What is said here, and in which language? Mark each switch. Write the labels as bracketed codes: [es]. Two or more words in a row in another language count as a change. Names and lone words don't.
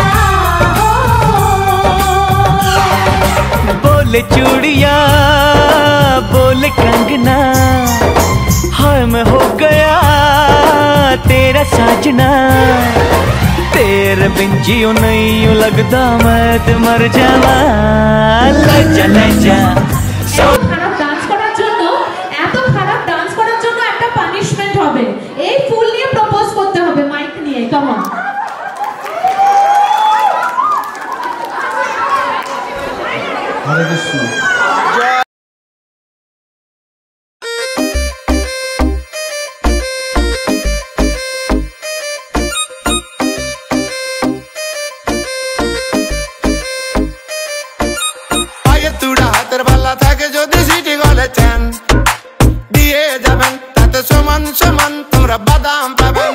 [hi] बोले चूड़िया बोले कंगना हाय मैं हो गया तेरा साजना। तेरे बिन जियो नहीं यूं लगता मैं [pa] ते मर जावा। [hi] लजा लजा [bn] খারাপ ডান্স করার জন্য এত খারাপ ডান্স করার জন্য একটা পানিশমেন্ট হবে। এই ফুল নিয়ে প্রপোজ করতে হবে মাইক নিয়ে। [en] come on. [bn] হরে কৃষ্ণ। পায়ের তুড়া হাতের বালা থাকে যদি সিটি গলে চান দিয়ে যাবেন তাতে সমান সমান তোমরা বাদাম পাবেন।